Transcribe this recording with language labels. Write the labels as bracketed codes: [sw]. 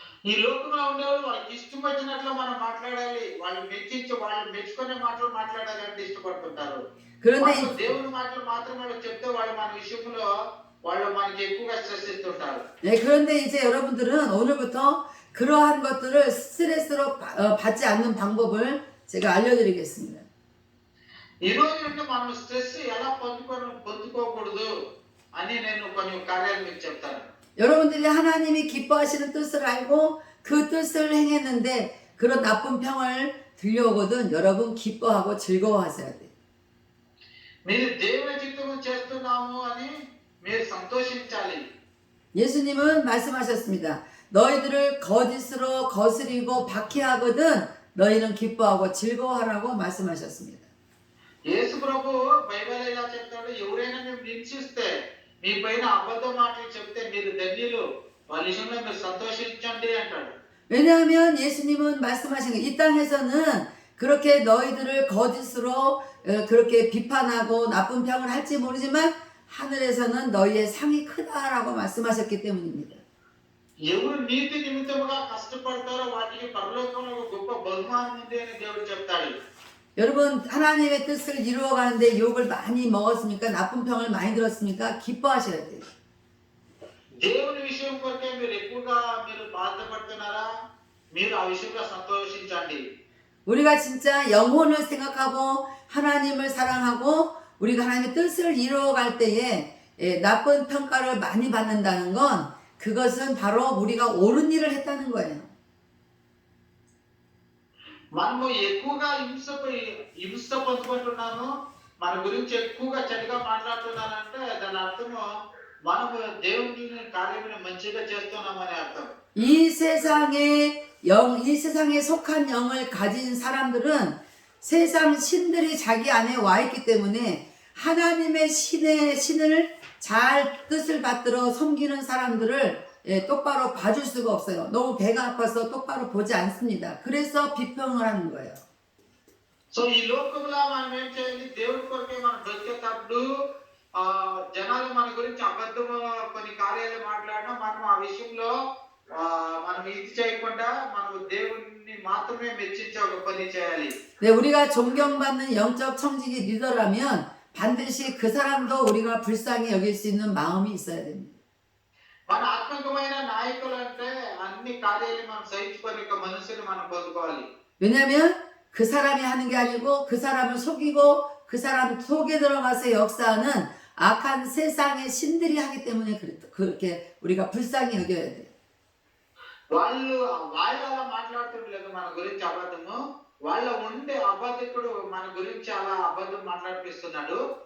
[te] ఈ లోకంలో ఉండేవాళ్ళు వాళ్ళకి ఇష్టం వచ్చినట్లు మనం మాట్లాడాలి, వాళ్ళు మెచ్చుకునే మాటలు మాట్లాడాలి అంటే ఇష్టపడుతుంటారు. [ko] 그런데 [te] మనకు దేవుని మాటలు మాత్రం వాళ్ళు చెప్తే వాళ్ళు మన విషయంలో వాళ్ళు మనకి ఎక్కువగా స్ట్రెస్ ఇస్తుంటారు. [ko] 네, 그런데 이제 여러분들은 오늘부터 그러한 것들을 스트레스로 받지 않는 방법을 제가 알려드리겠습니다. [te] ఈ రోజు నుండి మనం స్ట్రెస్ ఎలా పొందుకోకూడదు అని నేను కొన్ని కార్యాలు మీకు చెప్తాను. [ko] 여러분들이 하나님이 기뻐하시는 뜻을 알고 그 뜻을 행했는데 그런 나쁜 평을 들려오거든 여러분 기뻐하고 즐거워하셔야 돼요. [te] మీరు దేవుని చిత్తము చేస్తున్నాము అని మీరు సంతోషించాలి. [ko] 예수님은 말씀하셨습니다. 너희들을 거짓으로 거스리고 박해하거든 너희는 기뻐하고 즐거워하라고 말씀하셨습니다. [te] యేసు ప్రభు బైబిల్ ఇలా చెప్తాడు, ఎవరైనా మేము హింసిస్తే మీ పైన అబద్ధ మాటలు చెప్తే మీరు ధన్యులు, వాళ్ళ విషయంలో మీరు సంతోషించండి అంటాడు. [ko] 왜냐하면 예수님은 말씀하신 게 이 땅에서는 그렇게 너희들을 거짓으로 그렇게 비판하고 나쁜 평을 할지 모르지만 하늘에서는 너희의 상이 크다라고 말씀하셨기 때문입니다. [te] ఎవరు నీతి నిమిత్తముగా కష్టపడతారో వాటికి పరలోకంలో ఒక గొప్ప బహుమానం ఉంది అని దేవుడు చెప్తాడు. [ko] 여러분 하나님의 뜻을 이루어가는데 욕을 많이 먹었습니까? 나쁜 평을 많이 들었습니까? 기뻐하셔야 돼요. [te] దేవుని విషయం కొరకే మీరు ఎక్కువగా మీరు బాధపడుతున్నారా? మీరు ఆ విషయంలో సంతోషించండి. [ko] 우리가 진짜 영혼을 생각하고 하나님을 사랑하고 우리가 하나님의 뜻을 이루어갈 때에 나쁜 평가를 많이 받는다는 건 그것은 바로 우리가 옳은 일을 했다는 거예요. [te] మనము ఎక్కువగా హింస పొందుకుంటున్నాము, మన గురించి ఎక్కువగా చెడుగా మాట్లాడుతున్నానంటే దాని అర్థము మనము దేవుని కార్యములు మంచిగా చేస్తున్నామని అర్థం. [ko] 이 세상에 속한 영을 가진 사람들은 세상 신들이 자기 안에 와 있기 때문에 하나님의 신을 잘 뜻을 받들어 섬기는 사람들을 똑바로 봐줄 수가 없어요. 너무 배가 아파서 똑바로 보지 않습니다. 그래서 비평을 하는 거예요. [te] సో ఈ లోకంలో మనం ఏం చేయాలి? దేవుడి కొరకే మనం బ్రతికేటప్పుడు జనాలు మన గురించి అబద్ధము కొన్ని కార్యాలు మాట్లాడినా మనం ఆ విషయంలో మనం ఇది చేయకుండా మనం దేవుణ్ణి మాత్రమే మెచ్చించే ఒక పని చేయాలి. [ko] 네, 우리가 존경받는 영적 청지기 리더라면 반드시 그 사람도 우리가 불쌍히 여길 수 있는 마음이 있어야 됩니다. [te] మన ఆత్మకమైన నాయకులు అంటే అన్ని కార్యాలు మనం సహించుకొని మనసుని మనం పొందుకోవాలి. [ko] 왜냐하면 그 사람이 하는 게 아니고 그 사람을 속이고 그 사람 속에 들어가서 역사하는 악한 세상의 신들이 하기 때문에 그렇게 우리가 불쌍히 여겨야 돼요. [te] వాళ్ళు అలా మాట్లాడుతుండలేదు మన గురించి అబద్ధము, వాళ్ళ ఉండే అబద్ధకుడు మన గురించి అలా అబద్ధం మాట్లాడిపిస్తున్నాడు.